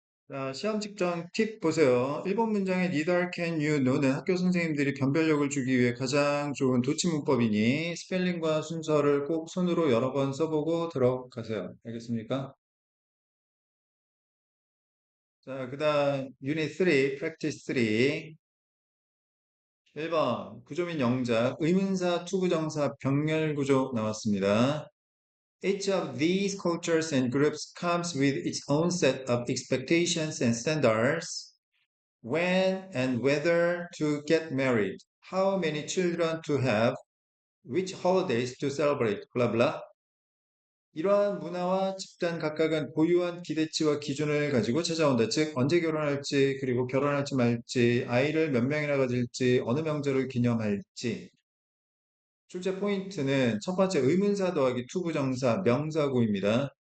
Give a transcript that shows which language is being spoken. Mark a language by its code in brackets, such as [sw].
[ko] 자, 시험 직전 팁 보세요. 1번 문장의 [en] neither can you, [ko] no는 학교 선생님들이 변별력을 주기 위해 가장 좋은 도치문법이니 스펠링과 순서를 꼭 손으로 여러 번 써보고 들어가세요. 알겠습니까? 자, 그 다음 유닛 3, practice 3. 1번 구조민 영작, 의문사, 투부정사, 병렬구조 나왔습니다. [en] Each of these cultures and groups comes with its own set of expectations and standards. When and whether to get married, how many children to have, which holidays to celebrate, blah blah. [ko] 이러한 문화와 집단 각각은 고유한 기대치와 기준을 가지고 찾아온다. 즉, 언제 결혼할지, 그리고 결혼할지 말지, 아이를 몇 명이나 가질지, 어느 명절을 기념할지. 출제 포인트는 첫 번째 의문사 더하기 투부정사 명사구입니다.